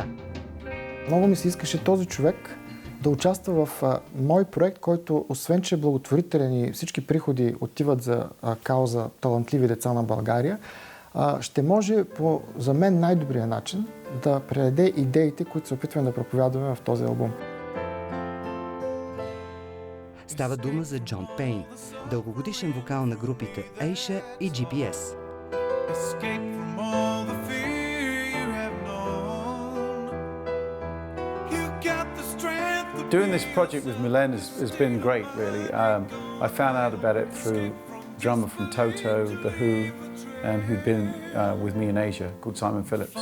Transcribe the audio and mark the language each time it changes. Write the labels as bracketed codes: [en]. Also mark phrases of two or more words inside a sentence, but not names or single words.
[bg] Много ми се искаше този човек да участва в мой проект, който освен, че е благотворителен и всички приходи отиват за кауза талантливи деца на България, ще може по, за мен, най-добрия начин да предаде идеите, които се опитваме да проповядваме в този албум. Става дума за Джон Пейн, дългогодишен вокал на групите Asia и GPS. [en] Doing this project with Milen has been great, really. I found out about it through a drummer from Toto, The Who, and who'd been with me in Asia, called Simon Phillips.